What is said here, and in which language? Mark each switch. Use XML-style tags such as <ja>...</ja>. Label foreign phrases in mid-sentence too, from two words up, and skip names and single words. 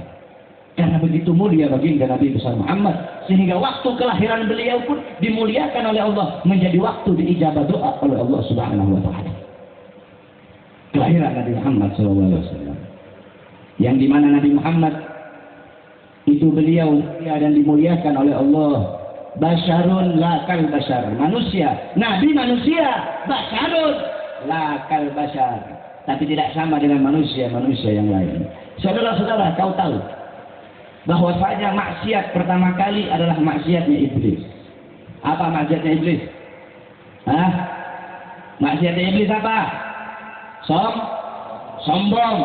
<id>Karena begitu mulia baginda Nabi besar Muhammad, sehingga waktu kelahiran beliau pun dimuliakan oleh Allah menjadi waktu diijabah doa oleh Allah</id> <ar>Subhanahu wa taala.</ar> <id>Kelahiran Nabi Muhammad SAW, yang dimana Nabi Muhammad itu beliau mulia dan dimuliakan oleh Allah</id> <ar>Basyarun la kal basyar.</ar> <id>Manusia, nabi manusia,</id> <ar>basyarun la kal basyar.</ar> <id>Tapi tidak sama dengan manusia yang lain. Saudara-saudara, kau tahu bahwasanya maksiat pertama kali adalah maksiatnya iblis. Apa maksiatnya iblis? Hah? Maksiatnya iblis apa? Sombong.</id>